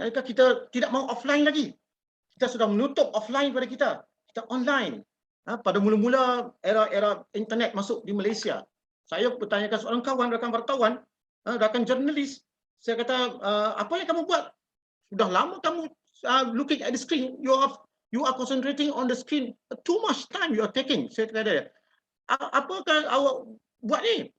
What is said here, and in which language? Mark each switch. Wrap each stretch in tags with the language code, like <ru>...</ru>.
<ms>Adakah kita tidak mahu offline lagi? Kita sudah menutup offline pada kita. Kita online. Pada mula-mula era internet masuk di Malaysia, saya bertanyakan seorang kawan, rakan wartawan, rakan jurnalis. Saya kata, apa yang kamu buat? Sudah lama kamu</ms> <en>looking at the screen. You are concentrating on the screen. Too much time you are taking.</en> <ms>Saya kata, apakah awak buat ni?</ms>